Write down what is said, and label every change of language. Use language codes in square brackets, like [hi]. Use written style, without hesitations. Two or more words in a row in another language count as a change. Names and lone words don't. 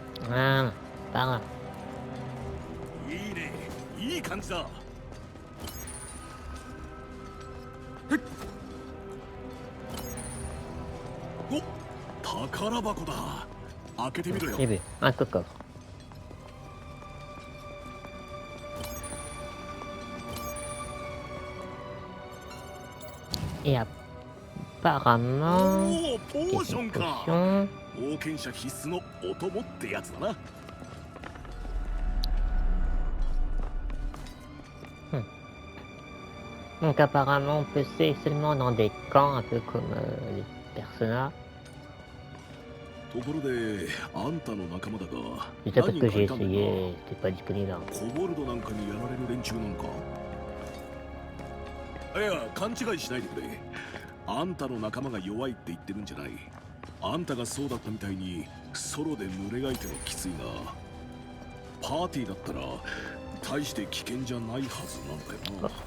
[fr] Ah, pas grave. [ja] いいね、いい感じだ。お、宝箱だ。開けてみろよ。 [fr] J'ai vu, un coco. Et apparemment, [ja] おお、ポーション [fr] une [ja] か。 [fr] potion. [ja] 冒険者必須のお供ってやつだな。 [fr] Donc apparemment on peut c'est seulement dans des camps, un peu comme les Persona. [ja] ところで、あんたの仲間だが、 [fr] C'est ça parce que [ja] 何人か [fr] j'ai [ja] いたんだが、 [fr] essayé, c'était pas disponible. [ja] コボルドなんかにやられる連中なんか。いや、勘違いしないでくれ。あんたの仲間が弱いって言ってるんじゃない。あんたがそうだったみたいにソロで群れがいてはきついが、パーティーだったら大して危険じゃないはずなんだよな。